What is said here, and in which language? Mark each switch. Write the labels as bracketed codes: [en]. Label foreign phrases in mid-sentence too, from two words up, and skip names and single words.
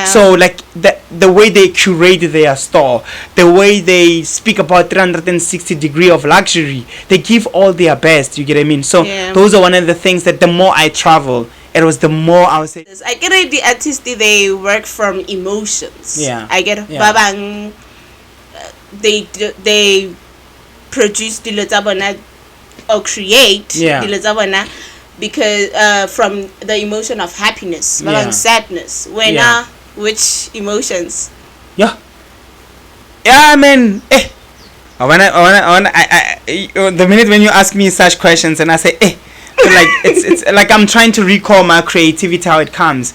[en] So like the way they curate their store, the way they speak about 360 degree of luxury, they give all their best, you get what I mean? So those are one of the things that the more I travel, it was the more I would say. I get it, the artists, they work from emotions. Yeah. I get babang they produce [tn] dilo tsa bona [en] or create [tn] dilo tsa bona [en] because from the emotion of happiness, sadness. Which emotions? Yeah, man. The minute when you ask me such questions and I say like it's like I'm trying to recall my creativity, how it comes.